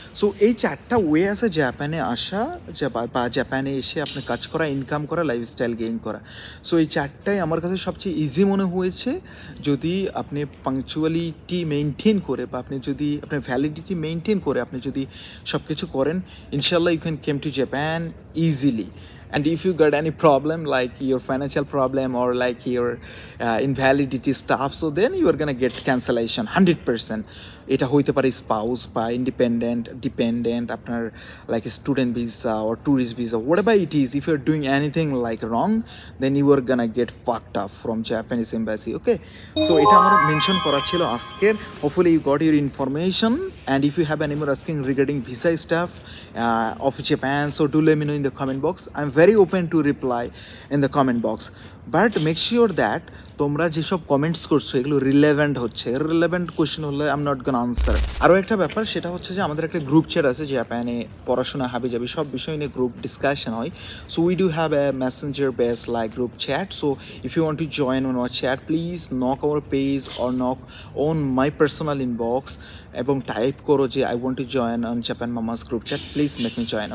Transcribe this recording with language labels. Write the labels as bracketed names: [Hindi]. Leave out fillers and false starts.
[Bangla] So এই 4টা way আছে জাপানে আসা বা জাপানে এসে আপনি কাজ করা, ইনকাম করা, লাইফস্টাইল গেইন করা। সো এই 4টাই আমার কাছে সবচেয়ে ইজি মনে হয়েছে। যদি আপনি পাংচুয়ালিটি মেনটেন করে বা আপনি যদি আপনার ভ্যালিডিটি মেনটেন করে আপনি যদি সব কিছু করেন, ইনশাল্লাহ [English] You can came to Japan easily. And if you got any problem like your financial problem or like your invalidity stuff, so then you are gonna get cancellation 100%. [Bangla] এটা হইতে পারে স্পাউস বা ইন্ডিপেন্ডেন্ট, ডিপেন্ডেন্ট, আপনার like student visa [English] or tourist visa, whatever it is. If you are doing anything like wrong, then you are gonna get fucked up from Japanese embassy. [Bangla] Okay, so এটা আমার mention করা ছিল আজকের। [English] Hopefully you got your information, and if you have any more asking regarding visa stuff of Japan, so do let me know in the comment box. I'm very very open to reply in the comment box. But make sure that [Bangla] তোমরা যেসব comments করছো এগুলো relevant হচ্ছে। Relevant question হলে [English] I am not gonna answer. [Bangla] আরও একটা ব্যাপার, সেটা হচ্ছে যে আমাদের একটা গ্রুপ চ্যাট আছে জাপানে পড়াশোনা হাবি যাবি সব বিষয় নিয়ে গ্রুপ ডিসকাশন হয়। [English] So we do have a messenger base like group chat. So if you want to join on our chat please knock our page or knock on my personal inbox [Bangla] এবং type করো যে [English] I want to join on Japan mamas group chat, please make me join.